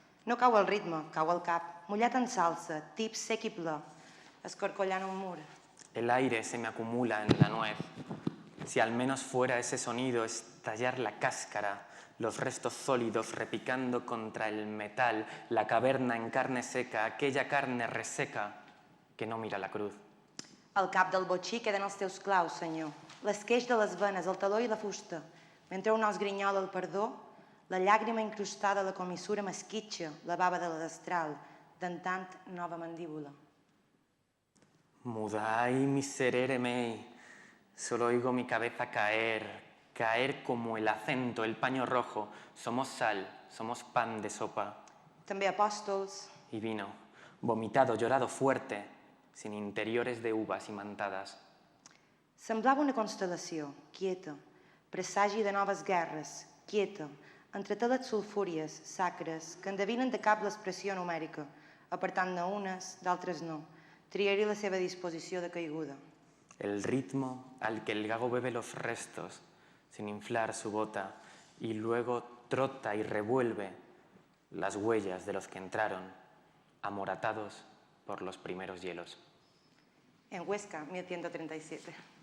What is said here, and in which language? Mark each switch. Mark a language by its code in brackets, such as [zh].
[ca] No cau el ritme, cau el cap, mullat en salsa, tip sec i ple, escorcollant un mur. [es] El aire se me acumula en la nuez. Si al menos fuera ese sonido, estallar la cáscara, los restos sólidos repicando contra el metal, la caverna en carne seca, aquella carne reseca que no mira la cruz. [ca] Al cap del botxí queden els teus claus, senyor. L'esqueix de les venes, el taló i la fusta. Mentre un os grinyola el perdó, la llàgrima incrustada a la comissura m'esquitxa, la bava de la destral, dentant nova mandíbula. [la] Mudai miserere mei, [es] solo oigo mi cabeza caer, caer como el acento, el paño rojo. Somos sal, somos pan de sopa. [ca] També apòstols, [es] Y vino, vomitado, llorado fuerte, sin interiores de uvas imantadas. [ca] semblava una constel·lació, quieta, presagi de noves guerres, quieta, entre teles sulfúries, sacres, que endevinen de cap l'expressió numèrica, apartant-ne unes, d'altres no. Triaré la seva disposició de caiguda. [es] El ritmo al que el gago bebe los restos, sin inflar su bota, y luego trota y revuelve las huellas de los que entraron, amoratados por los primeros hielos. En Huesca, 1137.